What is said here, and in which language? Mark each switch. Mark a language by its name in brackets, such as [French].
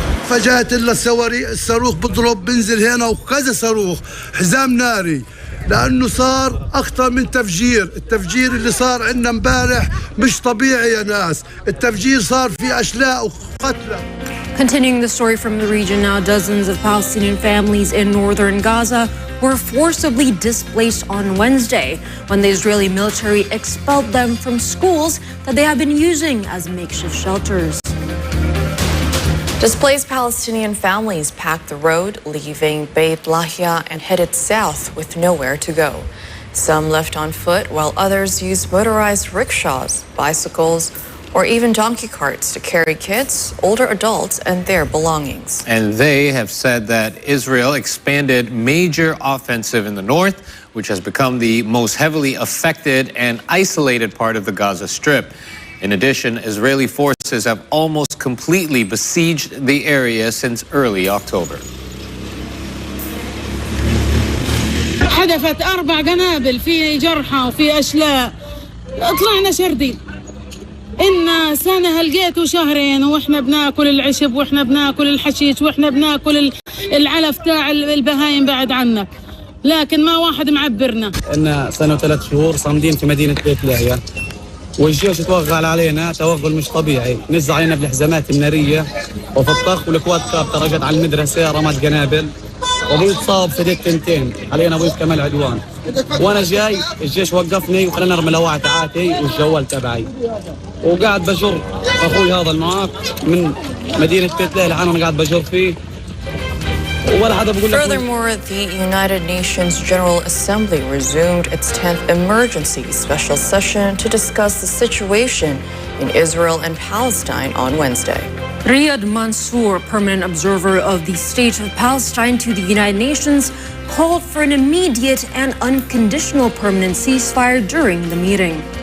[Arabic] فجأة إلا الصاروخ بضرب بنزل هنا وكذا صاروخ حزام ناري لأنه صار أخطر من تفجير. التفجير اللي صار عندنا امبارح مش طبيعي يا ناس. التفجير صار في أشلاء وقتلى. [English] Continuing the story from the region now, dozens of Palestinian families in northern Gaza were forcibly displaced on Wednesday when the Israeli military expelled them from schools that they have been using as makeshift shelters. Displaced Palestinian families packed the road, leaving Beit Lahia and headed south with nowhere to go. Some left on foot, while others used motorized rickshaws, bicycles, or even donkey carts to carry kids, older adults, and their belongings. And they have said that Israel expanded major offensive in the north, which has become the most heavily affected and isolated part of the Gaza Strip. In addition, Israeli forces have almost completely besieged the area since early October. [Arabic] حدفت 4 قنابل، في جرحى وفي أشلاء، طلعنا شردين. إن سنة هلقيت وشهرين وإحنا بناكل العشب وإحنا بناكل الحشيش وإحنا بناكل العلف تاع البهايم بعد عنك، لكن ما واحد معبرنا. إن سنة و3 شهور صامدين في مدينة بيت لاهيا، والجيش توغل علينا توغل مش طبيعي، نزع علينا بالحزامات النارية وفي الطخ، والكواد كاب رجت على المدرسة رمت قنابل، وابوي اتصاب في دقيقتين، علينا ابوي كمال عدوان. وانا جاي الجيش وقفني وخلاني ارمي لواعة تاعاتي والجوال تبعي، وقاعد بجر اخوي هذا المعاق من مدينة بيت لاهيا، انا قاعد بجر فيه. [English] Furthermore, the United Nations General Assembly resumed its 10th emergency special session to discuss the situation in Israel and Palestine on Wednesday. Riyad Mansour, permanent observer of the state of Palestine to the United Nations, called for an immediate and unconditional permanent ceasefire during the meeting.